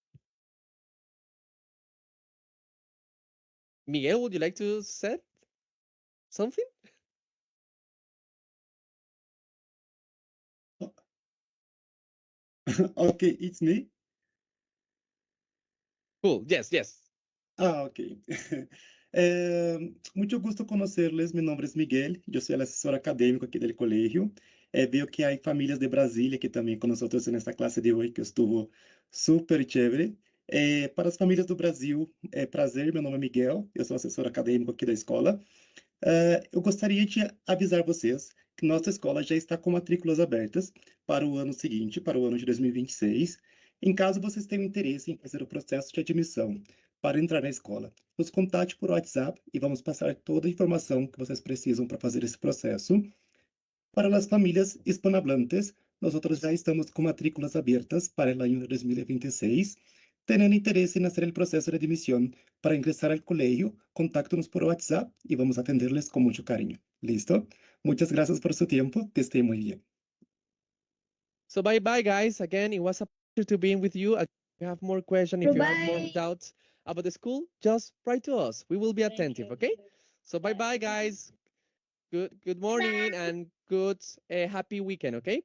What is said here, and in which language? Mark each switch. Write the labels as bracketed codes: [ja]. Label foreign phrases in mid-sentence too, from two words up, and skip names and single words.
[en] Miguel, would you like to say something? Okay, it's me. Cool, yes. Ah, ok. [es] Mucho gusto conocerles. Mi nombre es Miguel. Yo soy el asesor académico aquí del colegio. Veo que hay familias de Brasilia que también con nosotros en esta clase de hoy, que estuvo súper chévere. [pt] Para as famílias do Brasil, é prazer, meu nome é Miguel, eu sou assessor acadêmico aqui da escola. Eu gostaria de avisar vocês que nossa escola já está com matrículas abertas para o ano seguinte, para o ano de 2026. Em caso vocês tenham interesse em fazer o processo de admissão para entrar na escola, nos contate por WhatsApp e vamos passar toda a informação que vocês precisam para fazer esse processo. Para as famílias hispanohablantes, nós já estamos com matrículas abertas para o ano 2026. [es] Teniendo interés en hacer el proceso de admisión para ingresar al colegio, contáctenos por WhatsApp y vamos a atenderles con mucho cariño. ¿Listo? Muchas gracias por su tiempo. Que esté muy bien. [en] So bye guys. Again, it was a pleasure to be with you. If you have more questions, if you have more Bye. doubts about the school, just write to us. We will be Thank attentive, you. okay? So bye guys. Good morning and good happy weekend, okay?